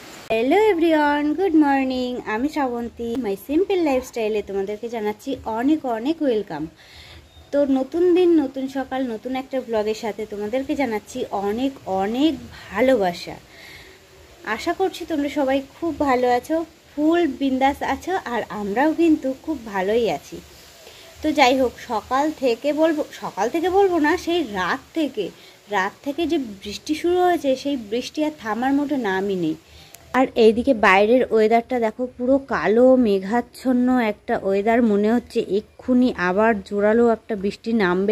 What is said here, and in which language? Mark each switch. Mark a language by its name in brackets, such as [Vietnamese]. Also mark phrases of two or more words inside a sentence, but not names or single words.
[English] Hello everyone good morning [Bangla] আমি শ্রাবন্তী [English] My simple lifestyle-e [Bangla] তোমাদেরকে জানাচ্ছি অনেক অনেক ওয়েলকাম। তো নতুন দিন নতুন সকাল নতুন এক ব্লগের সাথে তোমাদেরকে জানাচ্ছি অনেক অনেক ভালোবাসা। আশা করছি তোমরা সবাই খুব ভালো আছো, ফুল বিন্দাস আছো ঔর আমরাও কিন্তু খুব ভালোই আছি। तो যাই হোক সকাল থেকে বলবো না, সেই রাত থেকে যে বৃষ্টি শুরু হয়েছে সেই বৃষ্টি আর থামার মতো নামই নেই। আর এইদিকে বাইরের ওয়েদারটা দেখো, পুরো কালো মেঘাচ্ছন্ন একটা ওয়েদার, মনে হচ্ছে এক্ষুনি আবার জোরালো একটা বৃষ্টি নামবে।